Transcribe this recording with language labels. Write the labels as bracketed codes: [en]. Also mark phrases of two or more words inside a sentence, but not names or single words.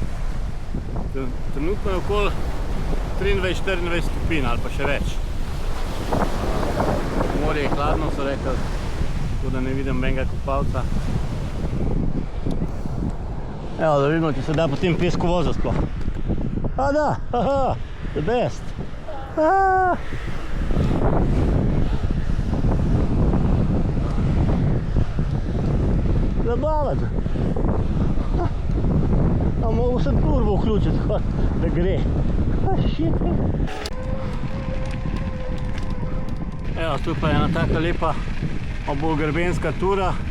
[sl] Trenutno je okoli 23-24 stopinj ali pa še več. Morje je hladno, so rekli, tako da ne vidim benga kopalca. Evo, da vidimo, če se da po tem pesku voziti sploh. A da, [en] haha, the best. [sl] Zabaven. A mogo sem turbo vključiti, da gre. Evo, tu pa je ena taka lepa obolgrbenska tura.